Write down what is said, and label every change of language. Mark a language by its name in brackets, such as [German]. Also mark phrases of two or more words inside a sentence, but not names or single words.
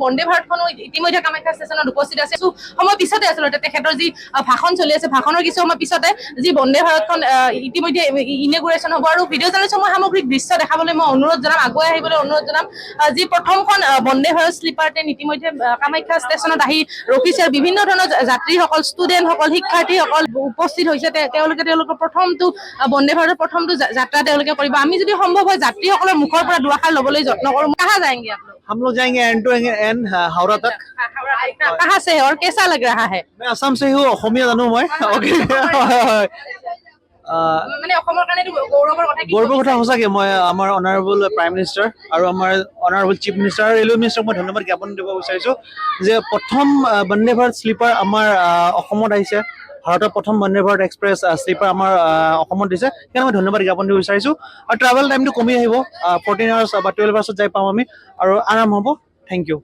[Assamese] বন্দে ভাৰতখনো ইতিমধ্যে কামাখ্যা ষ্টেচনত উপস্থিত আছে সময় পিছতে আচলতে তেখেতৰ যি ভাষণ চলি আছে ভাষণৰ কিছু সময় পিছতে যি বন্দে ভাৰতখন ইতিমধ্যে ইনগুৰেশ্যন হ'ব আৰু [English] video journalist [Assamese] মই সামগ্ৰিক দৃশ্য দেখাবলৈ মই অনুৰোধ জনাম আগুৱাই আহিবলৈ অনুৰোধ জনাম যি প্ৰথমখন বন্দে ভাৰত স্লিপাৰ ট্ৰেইন ইতিমধ্যে কামাখ্যা ষ্টেচনত আহি ৰখিছে আৰু বিভিন্ন ধৰণৰ যাত্ৰীসকল ষ্টুডেণ্টসকল শিক্ষাৰ্থীসকল উপস্থিত হৈছে তেওঁলোকৰ প্ৰথমটো বন্দে ভাৰতৰ প্ৰথমটো যাত্ৰা তেওঁলোকে কৰিব আমি যদি সম্ভৱ হয় যাত্ৰীসকলৰ মুখৰ পৰা দুআষাৰ ল'বলৈ যত্ন কৰোঁ [Hindi] कहाँ जाएंगे आप लोग हम लोग जाएंगे [English] end to end [Hindi] हावड़ा तक कहाँ से है और कैसा लग रहा है मैं असम से हूँ [Assamese] অসমীয়া জানো মই ওকে মানে অসমৰ কাৰণে গৌৰৱৰ কথা কি গৌৰৱৰ কথা সঁচাকে মই আমাৰ [English] honourable prime minister [Assamese] আৰু আমাৰ [English] honourable chief minister [Assamese] আৰু ৰেলৱে মিনিষ্টাৰক মই ধন্যবাদ জ্ঞাপন দিব বিচাৰিছো যে প্ৰথম বন্দে ভাৰত স্লিপাৰ আমাৰ অসমত আহিছে ভাৰতৰ প্ৰথম বন্দে ভাৰত এক্সপ্ৰেছ স্লিপাৰ আমাৰ অসমত দিছে সেইকাৰণে মই ধন্যবাদ জ্ঞাপন দিব বিচাৰিছো আৰু ট্ৰেভেল টাইমটো কমি আহিব 14 আৱাৰ্ছ বা 12 আৱাৰ্ছত যাই পাম আমি আৰু আৰাম হ'ব [English] thank you